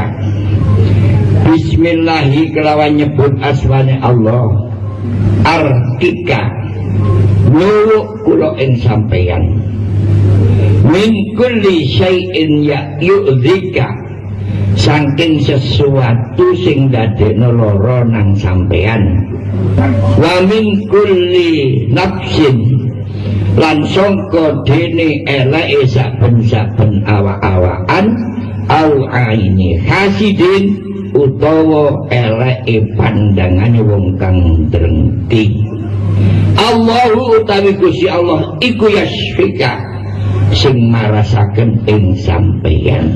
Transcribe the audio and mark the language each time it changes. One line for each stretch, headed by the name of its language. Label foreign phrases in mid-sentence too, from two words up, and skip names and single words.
Javanese: Bismillahi kelawan nyebut asmane Allah. Arkika nyuwuk kula ing sampeyan.
Arabic: من كل شيء يؤذيك
Javanese: saking sesuatu sing dadekno lara nang sampean
Arabic: ومن كل نفس
Javanese: lan sangka dene eleke saben-saben awak-awakan
Arabic: أو عين حاسد
Javanese: utawa eleke pandangane wong kang drengki. Allahu utawi Gusti Allah iku yasfika sing marasaken ing sampeyan.